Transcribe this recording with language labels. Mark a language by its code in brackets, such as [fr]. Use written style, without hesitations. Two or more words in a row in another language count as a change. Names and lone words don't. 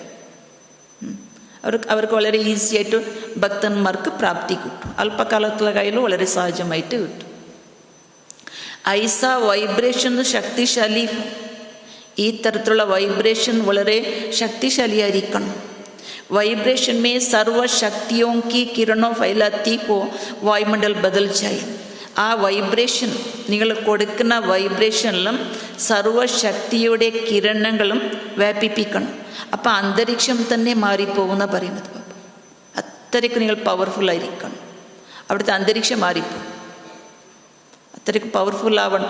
[ml] അവർക്ക് വളരെ ഈസി ആയിട്ട് ഭക്തന്മാർക്ക് പ്രാപ്തി കിട്ടും. അല്പകാലത്തിലെ കയ്യിൽ വളരെ സഹജമായിട്ട് കിട്ടും. [hi] ऐसा वाइब्रेशन शक्तिशाली, [ml] ഈ തരത്തിലുള്ള വൈബ്രേഷൻ വളരെ ശക്തിശാലിയായിരിക്കണം. [hi] वाइब्रेशन में सर्व शक्तियों की किरणों फैलाती हो वायुमंडल बदल जाए. [ml] ആ വൈബ്രേഷൻ നിങ്ങൾ കൊടുക്കുന്ന വൈബ്രേഷനിലും സർവശക്തിയുടെ കിരണങ്ങളും വ്യാപിപ്പിക്കണം. അപ്പോൾ അന്തരീക്ഷം തന്നെ മാറിപ്പോകുന്ന പറയുന്നത്. അത്രയ്ക്ക് നിങ്ങൾ പവർഫുള്ളായിരിക്കണം. അവിടുത്തെ അന്തരീക്ഷം മാറിപ്പോകും. അത്രയ്ക്ക് പവർഫുള്ളാവണം.